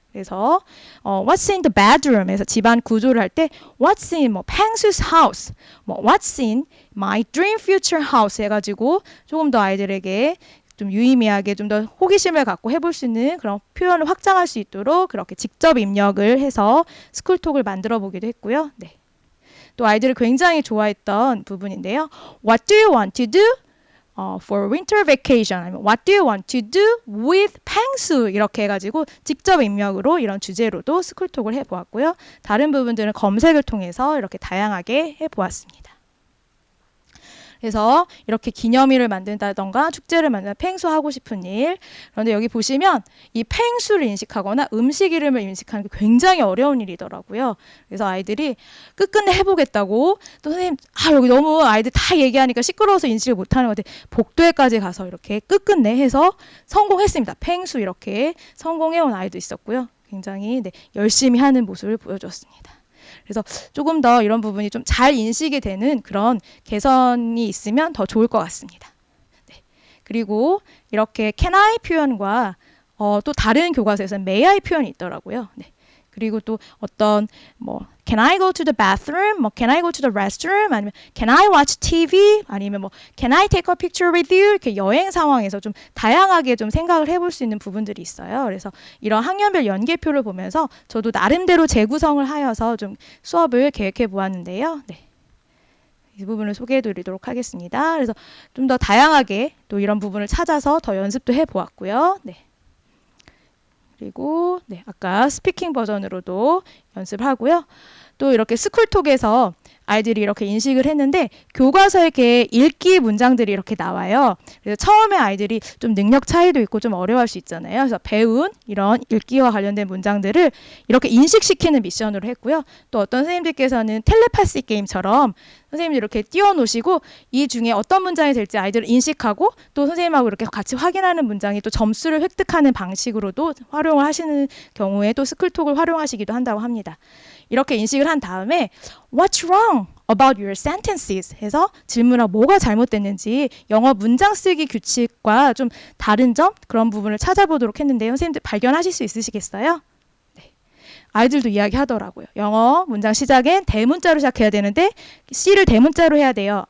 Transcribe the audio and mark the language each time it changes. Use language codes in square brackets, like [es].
[ko] 그래서 [en] What's in the bedroom [ko] 에서 집안 구조를 할 때 What's in 뭐 펭수's house, 뭐 [en] What's in my dream future house [ko] 해가지고 조금 더 아이들에게 좀 유의미하게 좀 더 호기심을 갖고 해볼 수 있는 그런 표현을 확장할 수 있도록 그렇게 직접 입력을 해서 스쿨톡을 만들어 보기도 했고요. 네. 또 아이들이 굉장히 좋아했던 부분인데요. [en] What do you want to do for winter vacation? [ko] 아니면 [en] What do you want to do with 펭수? [ko] 이렇게 해가지고 직접 입력으로 이런 주제로도 스쿨톡을 해보았고요. 다른 부분들은 검색을 통해서 이렇게 다양하게 해보았습니다. 그래서 이렇게 기념일을 만든다던가 축제를 만든다, 펭수하고 싶은 일. 그런데 여기 보시면 이 펭수를 인식하거나 음식 이름을 인식하는 게 굉장히 어려운 일이더라고요. 그래서 아이들이 끝끝내 해보겠다고 또 선생님 여기 너무 아이들 다 얘기하니까 시끄러워서 인식을 못하는 것 같아요. 복도에까지 가서 이렇게 끝끝내 해서 성공했습니다. 펭수 이렇게 성공해온 아이도 있었고요. 굉장히 열심히 하는 모습을 보여줬습니다. 그래서 조금 더 이런 부분이 좀 잘 인식이 되는 그런 개선이 있으면 더 좋을 것 같습니다. 네. 그리고 이렇게 can I 표현과 또 다른 교과서에서는 may I 표현이 있더라고요. 네. 그리고 또 어떤 뭐 [en] can I go to the bathroom, 뭐 can I go to the restroom, 아니면 can I watch TV, 아니면 뭐 can I take a picture with you, [ko] 이렇게 여행 상황에서 좀 다양하게 좀 생각을 해볼 수 있는 부분들이 있어요. 그래서 이런 학년별 연계표를 보면서 저도 나름대로 재구성을 하여서 좀 수업을 계획해 보았는데요. 네. 이 부분을 소개해 드리도록 하겠습니다. 그래서 좀 더 다양하게 또 이런 부분을 찾아서 더 연습도 해 보았고요. 네. 그리고 아까 스피킹 버전으로도 연습을 하고요. 또 이렇게 스쿨톡에서 아이들이 이렇게 인식을 했는데 교과서에 이렇게 읽기 문장들이 이렇게 나와요. 그래서 처음에 아이들이 좀 능력 차이도 있고 좀 어려워할 수 있잖아요. 그래서 배운 이런 읽기와 관련된 문장들을 이렇게 인식시키는 미션으로 했고요. 또 어떤 선생님들께서는 텔레파시 게임처럼 선생님이 이렇게 띄워놓으시고 이 중에 어떤 문장이 될지 아이들을 인식하고 또 선생님하고 이렇게 같이 확인하는 문장이 또 점수를 획득하는 방식으로도 활용을 하시는 경우에 또 스쿨톡을 활용하시기도 한다고 합니다. 이렇게 인식을 한 다음에 [en] What's wrong about your sentences? [ko] 해서 질문하고 뭐가 잘못됐는지 영어 문장 쓰기 규칙과 좀 다른 점 그런 부분을 찾아보도록 했는데요. 선생님들 발견하실 수 있으시겠어요? 네. 아이들도 이야기하더라고요. 영어 문장 시작엔 대문자로 시작해야 되는데 C를 대문자로 해야 돼요.